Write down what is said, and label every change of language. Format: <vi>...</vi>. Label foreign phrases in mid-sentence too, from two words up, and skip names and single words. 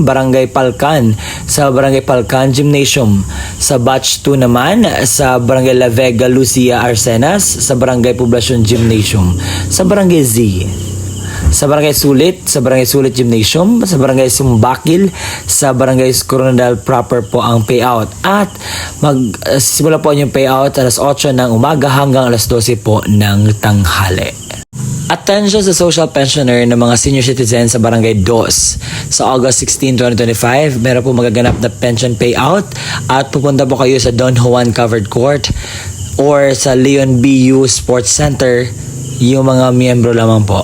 <tl>Barangay Palcan, sa Barangay Palcan Gymnasium. Sa Batch 2 naman, sa Barangay La Vega Lucia Arsenas, sa Barangay Poblacion Gymnasium. Sa Barangay Z, sa Barangay Sulit Gymnasium, sa Barangay Sumbakil, sa Barangay Coronadal Proper po ang payout. At magsisimula po yung payout alas 8 ng umaga hanggang alas 12 po ng tanghali. Attention sa</tl> <en>social pensioner</en> <tl>ng mga</tl> <en>senior citizens</en> <tl>sa Barangay Dos. Sa August 16, 2025, meron po magaganap na</tl> <en>pension payout</en> <tl>at pupunta po kayo sa Don Juan Covered Court or sa Leon BU Sports Center, yung mga miyembro lamang po.</tl>